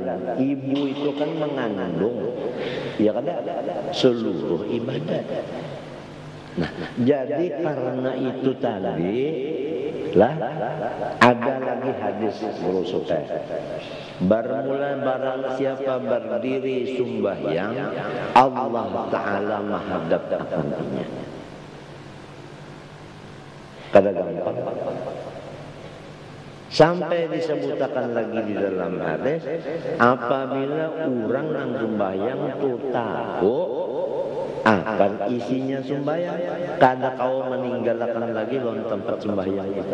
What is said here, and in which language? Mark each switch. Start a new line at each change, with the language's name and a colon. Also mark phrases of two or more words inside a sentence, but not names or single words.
Indonesian: Ibu itu kan mengandung, ya kan, seluruh ibadah. Nah, jadi karena itu tadi lah ada lagi hadis Rasulullah. Bermula barang siapa berdiri sembahyang,
Arabic: Allah Ta'ala
Indonesian: menghadap akannya.
Banjar: Kada gampang.
Indonesian: Sampai disebutkan lagi di dalam hadis, apabila orang yang sembahyang itu tahu akan isinya sembahyang,
Banjar: kada kau meninggalkan lagi lawan
Indonesian: tempat sembahyang itu.